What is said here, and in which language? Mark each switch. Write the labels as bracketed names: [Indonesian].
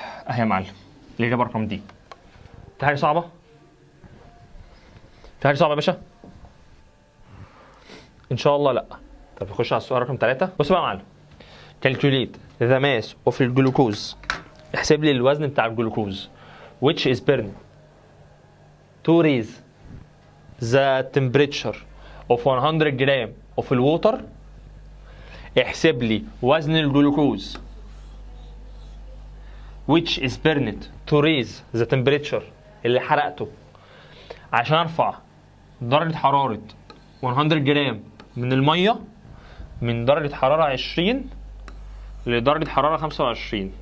[Arabic] اهي يا معلم الاجابه رقم دي. في حاجه صعبه؟ في حاجه صعبه يا باشا؟ ان شاء الله لا. طب نخش على السؤال رقم 3. بص بقى يا معلم، [English] calculate the mass of [Arabic] الجلوكوز. احسب لي الوزن بتاع الجلوكوز [English] which is burned to raise the temperature of 100 gram of [Arabic] الووتر. احسب لي وزن الجلوكوز [English] which is burned to raise the temperature [Arabic] اللي حرقته عشان ارفع درجة حرارة 100 جرام من المية من درجة حرارة 20 لدرجة حرارة 25.